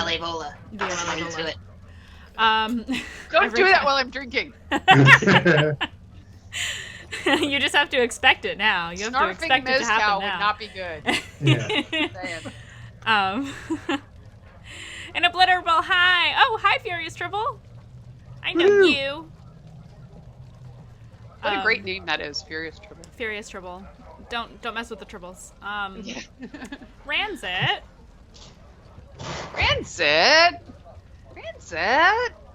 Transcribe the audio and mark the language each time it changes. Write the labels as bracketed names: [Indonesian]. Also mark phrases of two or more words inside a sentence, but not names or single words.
[English] DOLA Vola. DOLA I'm into Vola. it. Don't Every do that time. while I'm drinking. You just have to expect it now. You have to Snarfing expect it to happen mezcal would now. not be good. Yeah. Saying. An obliterable hi. Oh, hi, Furious Tribble. I know Woo. you. What a great name that is, Furious Tribble. Furious Tribble. Don't mess with the tribbles. Yeah. Ranzit. Rancid! Rancid!